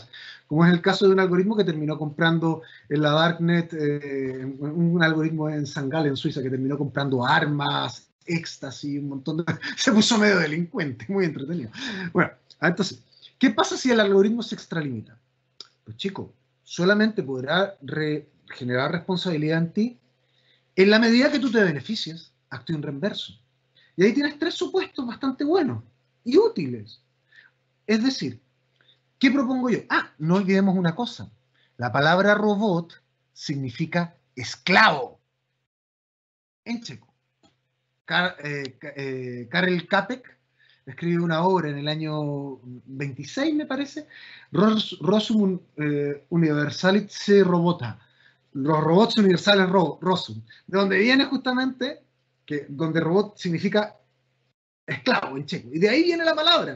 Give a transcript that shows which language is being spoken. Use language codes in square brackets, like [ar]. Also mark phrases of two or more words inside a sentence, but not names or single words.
[es] Como es el caso de un algoritmo que terminó comprando en la Darknet, un algoritmo en Sangal, en Suiza, que terminó comprando armas, éxtasis, un montón de... Se puso medio delincuente, muy entretenido. Bueno, entonces, ¿qué pasa si el algoritmo se extralimita? Pues chico, solamente podrá generar responsabilidad en ti en la medida que tú te beneficias, [la] actio in reverso. [es] Y ahí tienes tres supuestos bastante buenos y útiles. Es decir, ¿qué propongo yo? No olvidemos una cosa. La palabra robot significa esclavo en checo. Karel Čapek escribió una obra en el año 26, me parece, Rosum Universalice Robota, los robots universales Rosum, de donde viene justamente, donde robot significa esclavo en checo, y de ahí viene la palabra.